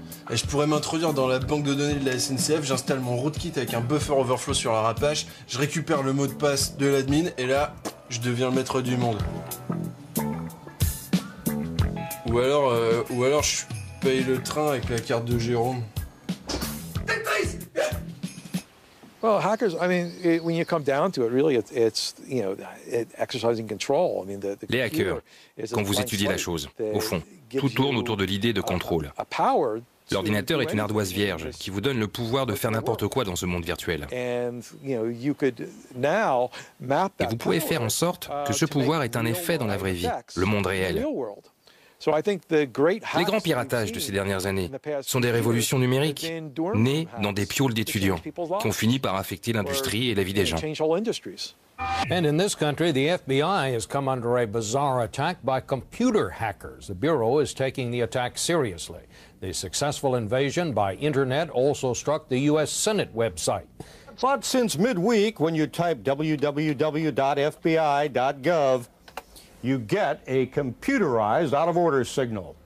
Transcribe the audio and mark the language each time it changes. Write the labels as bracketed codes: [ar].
[fr] Et je pourrais m'introduire dans la banque de données de la SNCF, j'installe mon rootkit avec un buffer overflow sur la rapache, je récupère le mot de passe de l'admin et là, je deviens le maître du monde. Ou alors je paye le train avec la carte de Jérôme. [en] Well, hackers, I mean, when you come down to it, really, it's you know, exercising control. I mean, [fr] les hackers, quand vous étudiez la chose, au fond, tout tourne autour de l'idée de contrôle. L'ordinateur est une ardoise vierge qui vous donne le pouvoir de faire n'importe quoi dans ce monde virtuel. Et vous pouvez faire en sorte que ce pouvoir ait un effet dans la vraie vie, le monde réel. Les grands piratages de ces dernières années sont des révolutions numériques, nées dans des pioles d'étudiants, qui ont fini par affecter l'industrie et la vie des gens. [en] And in this country, the FBI has come under a bizarre attack by computer hackers. The Bureau is taking the attack seriously. The successful invasion by Internet also struck the U.S. Senate website. But since midweek, when you type www.fbi.gov, you get a computerized out-of-order signal.